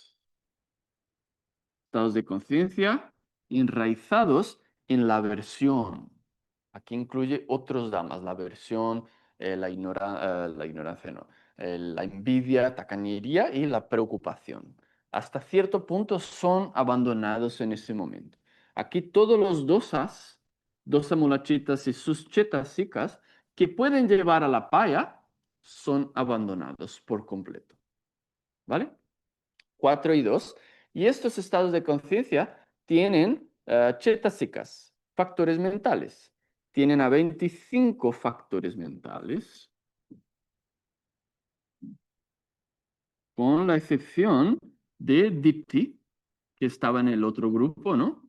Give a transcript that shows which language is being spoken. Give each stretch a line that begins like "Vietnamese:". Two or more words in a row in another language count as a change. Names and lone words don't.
Spanish: Estados de conciencia enraizados en la aversión. Aquí incluye otros damas, la aversión, la ignorancia, no, la envidia, tacañería y la preocupación. Hasta cierto punto son abandonados en ese momento. Aquí todos los dosas,
Pali: dosa mulachitas
Spanish: y sus chetasikas, que pueden llevar a la paya, son abandonados por completo. ¿Vale? 4 y 2. Y estos estados de conciencia tienen chetasikas, factores mentales. Tienen a 25 factores mentales, con la excepción de Dipti, que estaba en el otro grupo, ¿no?